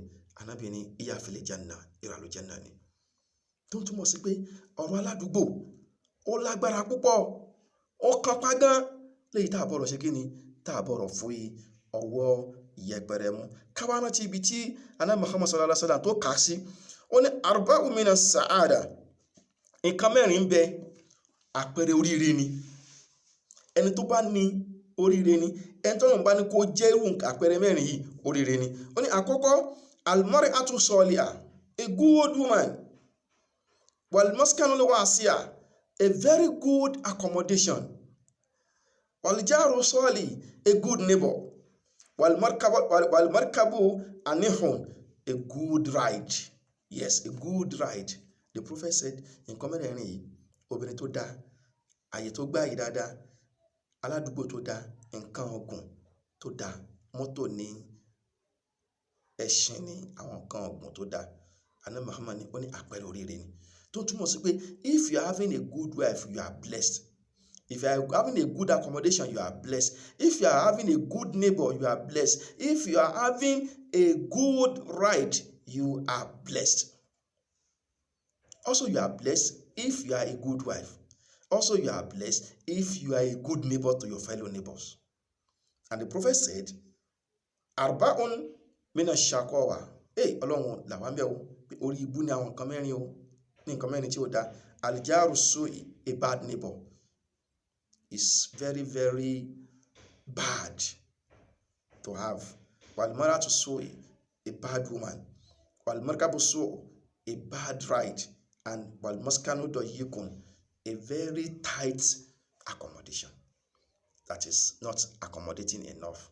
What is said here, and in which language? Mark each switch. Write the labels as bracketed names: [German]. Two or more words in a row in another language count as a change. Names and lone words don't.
[Yoruba] Ànábì ní ìyàfẹ́ janna, ìràlù janna ni. Tó ń túmọ̀ sí pé ọ̀rọ̀ aládùúgbò ó lágbára púpọ̀, ó kápá gan, léyìí tá a bọ̀rọ̀ ṣe kí ni, tá a bọ̀rọ̀ fún ọwọ́ ìyẹpẹrẹ mú. Káwá rántí ibi tí Ànábì Muhammad [Arabic] sallallahu alaihi wasallam [Yoruba] tó kà sí, ó ní [Arabic] arba'u mina sa'ada, [Yoruba] nǹkan mẹ́rin bẹ àpẹẹrẹ oríire ni. Ẹni tó bá ní oríire ni, ẹni tó náà bá ní kó jẹ́ irú àpẹẹrẹ mẹ́rin yìí oríire ni. Ó ní àkọ́kọ́ [Arabic] al-mar'atu salihah, [English] a good woman, [Arabic] wal maskanul wasi'ah, [English] a very good accommodation, [Arabic] wal jaru salih, [English] a good neighbor, [Arabic] wal markabu anihun, [English] a good ride. Yes, a good ride. The Prophet said [Yoruba] in mẹ́rẹ̀ẹ̀rin yìí, obìnrin tó dá, àyè tó gbáyé dáadáa, aládùúgbò tó dá, nǹkan ọ̀gùn tó dá, mọ́tò ní, ẹṣin ní, àwọn nǹkan ọ̀gùn tó dá. Ànábì Muhammad ní ó ní àpẹẹrẹ oríire ni. Tó túmọ̀ sí pé [English] if you are having a good wife, you are blessed. If you are having a good accommodation, you are blessed. If you are having a good neighbor, you are blessed. If you are having a good ride, you are blessed. Also, you are blessed if you are a good wife. Also, you are blessed if you are a good neighbor to your fellow neighbors. And the Prophet said, [Arabic] arba'un mina shaqawa. [Yoruba] Hey, Ọlọ́run làwọn bẹ̀ o, orí ibu ni àwọn nǹkan mẹ́rin o, ní nǹkan mẹ́rin tí ó dá. [Arabic] Al-jaru su'i, [English] a bad neighbor, is very, very bad to have. [Arabic] Walmaratu su'i, [English] a bad woman. [Arabic] Walmarkabu su'u, [English] a bad ride. And [Arabic] walmaskanu doyikun, [English] a very tight accommodation that is not accommodating enough.